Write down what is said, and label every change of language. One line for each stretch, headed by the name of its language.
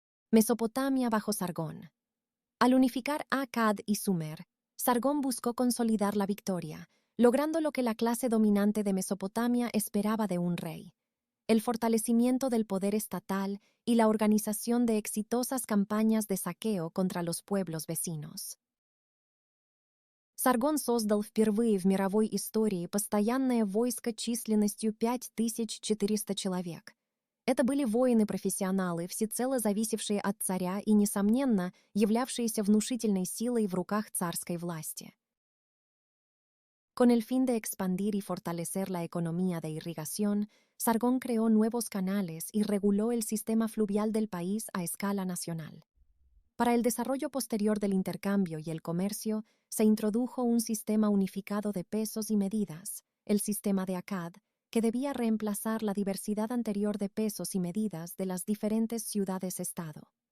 Spanish: Mesopotamia bajo Sargón. Al unificar Akkad y Sumer, Sargón buscó consolidar la victoria, logrando lo que la clase dominante de Mesopotamia esperaba de un rey: el fortalecimiento del poder estatal y la organización de exitosas campañas de saqueo contra los pueblos vecinos.
Russian: Sargон создал впервые в мировой истории постоянное войско численностью 5400 человек. Это были воины-профессионалы, всецело зависевшие от царя и, несомненно, являвшиеся внушительной силой в руках царской власти.
Spanish: Con el fin de expandir y fortalecer la economía de irrigación, Sargón creó nuevos canales y reguló el sistema fluvial del país a escala nacional. Para el desarrollo posterior del intercambio y el comercio, se introdujo un sistema unificado de pesos y medidas, el sistema de Akkad, que debía reemplazar la diversidad anterior de pesos y medidas de las diferentes ciudades-estado.